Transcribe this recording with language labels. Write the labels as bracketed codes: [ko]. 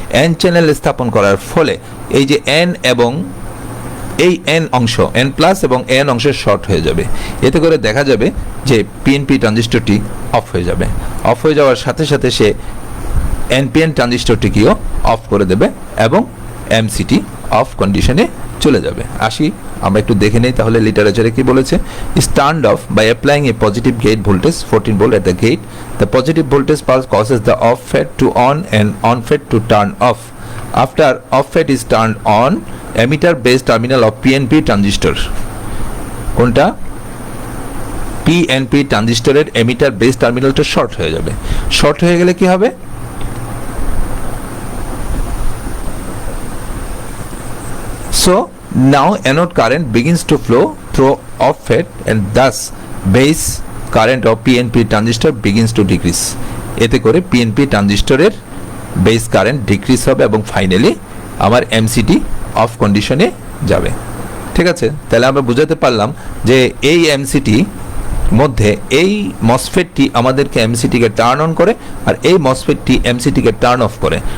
[bn] N channel স্থাপন করার ফলে এই যে এন এবং এই এন অংশ, এন প্লাস এবং এন অংশ শর্ট হয়ে যাবে। এতে করে দেখা যাবে যে পিএনপি ট্রানজিস্টরটি অফ হয়ে যাবে। অফ হয়ে যাওয়ার সাথে সাথে সে এনপিএন ট্রানজিস্টরটিকেও অফ করে দেবে এবং এমসিটি অফ কন্ডিশনে চলে যাবে। আসি আমরা একটু দেখে নেই তাহলে লিটারেচারে কি বলেছে। [en] Turn off by applying a positive gate voltage 14 volt at the gate, the positive voltage pulse causes the off FET to on and on FET to turn off. After off FET is turned on, emitter base terminal of PNP transistor, কোনটা? [bn] PNP ট্রানজিস্টরের emitter base টার্মিনালটা short হয়ে যাবে। Short হয়ে গেলে কি হবে? [en] So now anode current begins to flow through off FET and thus base current of PNP transistor begins to decrease. [bn] এতে করে PNP ট্রানজিস্টরের base current decrease হবে এবং ফাইনালি আমার এমসিটি অফ কন্ডিশনে যাবে। ঠিক আছে, তাহলে আমরা বুঝাতে পারলাম যে এই এমসিটি মধ্যে এই মসফেটটি আমাদেরকে এমসিটিকে টার্ন অন করে আর এই মসফেটটি এমসিটিকে টার্ন অফ করে।